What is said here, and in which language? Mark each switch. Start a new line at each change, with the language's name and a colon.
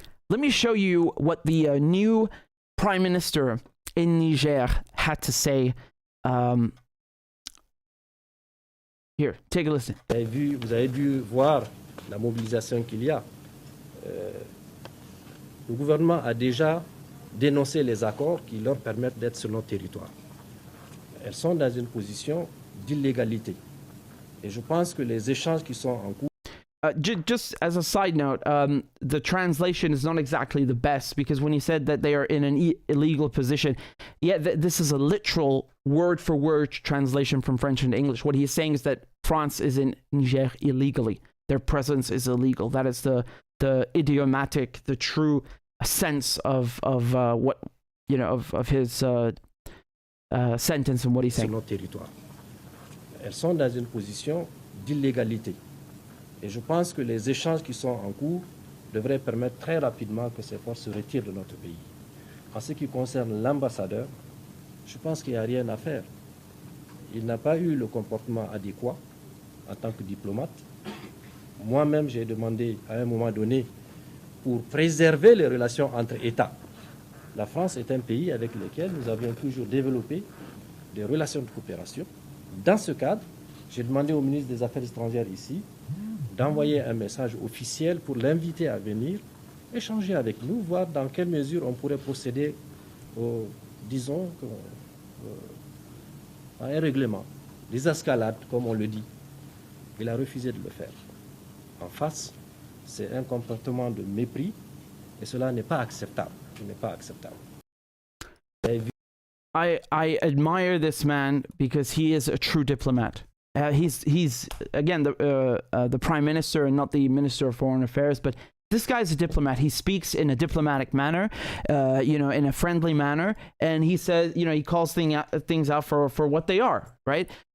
English: Let me show you what the new Prime Minister in Niger had to say. Here, take a listen.
French: Vous avez dû voir la mobilisation qu'il y a. Le gouvernement a déjà dénoncé les accords qui leur permettent d'être sur notre territoire. Elles sont dans une position d'illégalité. Et je pense que les échanges qui sont en cours.
English: Just as a side note, the translation is not exactly the best, because when he said that they are in an illegal position, yeah, this is a literal word-for-word translation from French into English. What he's saying is that France is in Niger illegally. Their presence is illegal. That is the idiomatic, the true sense of what, you know, of his sentence and what he's saying.
French: Sur notre territoire. Elles sont dans une position d'illégalité. Et je pense que les échanges qui sont en cours devraient permettre très rapidement que ces forces se retirent de notre pays. En ce qui concerne l'ambassadeur, je pense qu'il n'y a rien à faire. Il n'a pas eu le comportement adéquat en tant que diplomate. Moi-même, j'ai demandé à un moment donné, pour préserver les relations entre États. La France est un pays avec lequel nous avions toujours développé des relations de coopération. Dans ce cadre, j'ai demandé au ministre des Affaires étrangères ici d'envoyer un message officiel pour l'inviter à venir échanger avec nous, voir dans quelle mesure on pourrait procéder disons, à un règlement, des escalades, comme on le dit. Il a refusé de le faire. En face, c'est un comportement de mépris et cela n'est pas acceptable. Ce n'est pas acceptable.
English: I admire this man because he is a true diplomat. He's again the prime minister and not the minister of foreign affairs, but this guy's a diplomat. He speaks in a diplomatic manner, you know, in a friendly manner, and he says, you know, he calls things out for what they are, right?